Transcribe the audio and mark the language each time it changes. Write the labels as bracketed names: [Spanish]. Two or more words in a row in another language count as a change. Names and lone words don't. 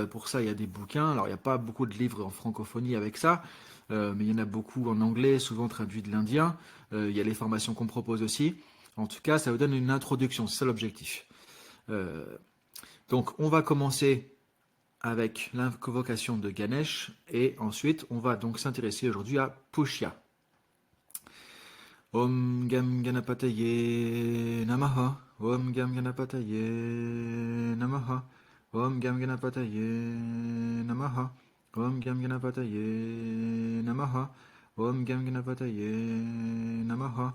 [French] Pour ça, il y a des bouquins. Alors, il n'y a pas beaucoup de livres en francophonie avec ça, mais il y en a beaucoup en anglais, souvent traduits de l'indien. Il y a les formations qu'on propose aussi. En tout cas, ça vous donne une introduction, c'est ça l'objectif. Euh, donc, on va commencer avec l'invocation de Ganesh et ensuite on va donc s'intéresser aujourd'hui à Pushya. [Sanskrit] ॐ गं गणपतये नमः. ॐ गं गणपतये नमः. ॐ गं गणपतये नमः. ॐ गं गणपतये नमः. ॐ गं गणपतये नमः.